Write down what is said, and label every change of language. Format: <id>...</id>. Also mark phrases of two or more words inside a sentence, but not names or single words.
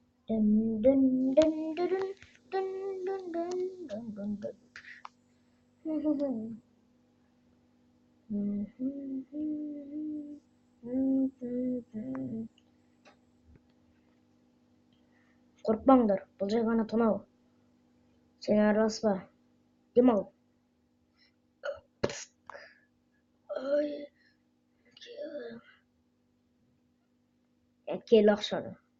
<kk>Dun dun dun dun dun dun dun dun dun dun. Korkmаңдар, бұл жай ғана тонау. Сен араласпа, дем ал. Әкел ақшаны.</kk>